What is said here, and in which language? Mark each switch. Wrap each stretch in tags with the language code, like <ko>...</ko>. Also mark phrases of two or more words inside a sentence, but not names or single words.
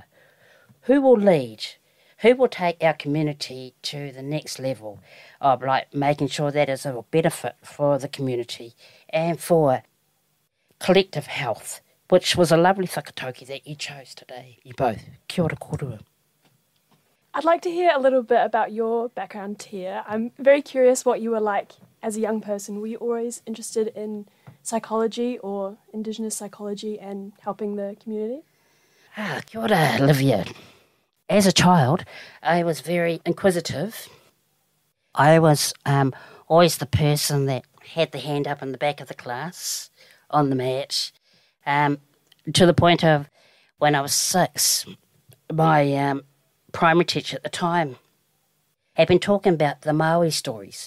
<en>Who will lead? Who will take our community to the next level of like making sure that is a benefit for the community and for collective health, which was a lovely whakatauki that you chose today, you both.</en> <mi>Kia ora kōrua.</mi> <en>I'd like to hear a little bit about your background here. I'm very curious what you were like as a young person. Were you always interested in psychology or Indigenous psychology and helping the community?</en> <mi>Kia ora, Olivia.</mi> <en>As a child, I was very inquisitive. I was always the person that had the hand up in the back of the class on the mat, to the point of when I was 6, my primary teacher at the time had been talking about the Maori stories.</en>